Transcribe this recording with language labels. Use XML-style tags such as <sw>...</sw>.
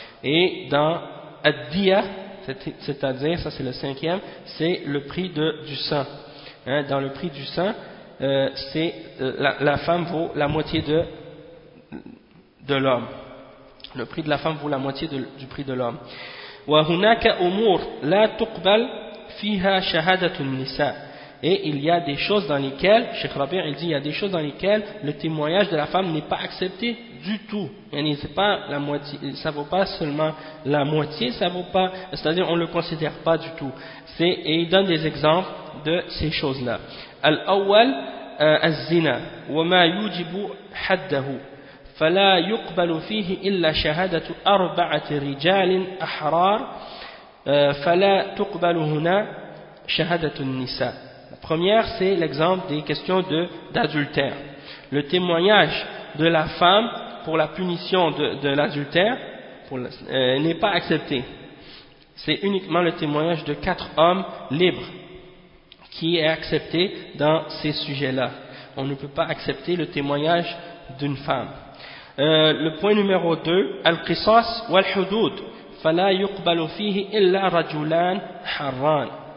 <fr>Et dans Ad-Diyah, c'est-à-dire, ça c'est le cinquième, c'est le prix du sang. Hein, dans le prix du sang, c'est la femme vaut la moitié de l'homme. Le prix de la femme vaut la moitié du prix de l'homme.</fr> <ar>وهناك أمور لا تقبل فيها شهادة النساء.</ar> <fr>Et il y a des choses dans lesquelles, Cheikh Rabir, il dit, il y a des choses dans lesquelles le témoignage de la femme n'est pas accepté du tout. C'est pas la moitié, ça vaut pas seulement la moitié, ça vaut pas, c'est-à-dire on le considère pas du tout. Et il donne des exemples de ces choses-là.</fr> <ar>الأول الزنا وما يوجب حده فلا يقبل فيه إلا شهادة أربعة رجال أحرار فلا تقبل هنا شهادة النساء.</ar> <fr>La première, c'est l'exemple des questions d'adultère. Le témoignage de la femme pour la punition de l'adultère n'est pas accepté. C'est uniquement le témoignage de quatre hommes libres qui est accepté dans ces sujets-là. On ne peut pas accepter le témoignage d'une femme. Le point numéro 2, Al-Qisas wal-Hudud,</fr> <ar>فلا يقبل فيه إلا رجلان حران.</ar>